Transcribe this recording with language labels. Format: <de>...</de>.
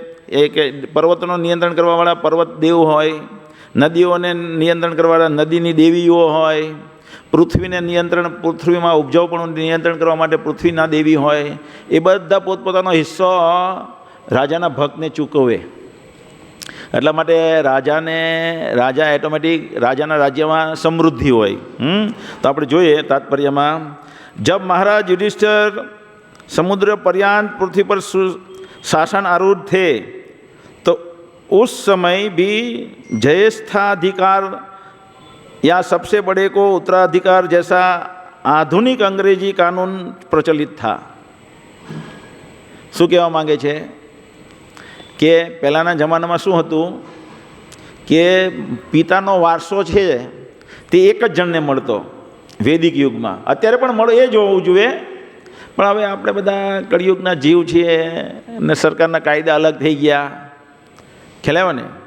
<gu>એ કે પર્વતોનું નિયંત્રણ કરવાવાળા પર્વત દેવ હોય, નદીઓને નિયંત્રણ કરવાવાળા નદીની દેવીઓ હોય, પૃથ્વીને પૃથ્વીમાં ઉપજાઉપણું નિયંત્રણ કરવા માટે પૃથ્વીના દેવી હોય. એ બધા પોતપોતાનો હિસ્સો રાજાના ભક્તને ચૂકવે. એટલા માટે રાજા ઓટોમેટિક રાજાના રાજ્યમાં સમૃદ્ધિ હોય. તો આપણે જોઈએ તાત્પર્યમાં,</gu> <hi>જબ મહારાજ युधिष्ठिर समुद्र पर्यंत पृथ्वी पर शासन आरूढ़ थे तो उस समय भी ज्येष्ठाधिकार या सबसे बड़े को उत्तराधिकार जैसा आधुनिक अंग्रेजी कानून प्रचलित था.</hi> <gu>શું કહેવા માંગે છે કે પહેલાંના જમાનામાં શું હતું કે પિતાનો વારસો છે તે એક જ જણને મળતો વૈદિક યુગમાં. અત્યારે પણ મળે એ જ હોવું જોઈએ, પણ હવે આપણે બધા કળિયુગના જીવ છીએ ને સરકારના કાયદા અલગ થઈ ગયા, ખ્યાલ આવ્યો ને?</gu>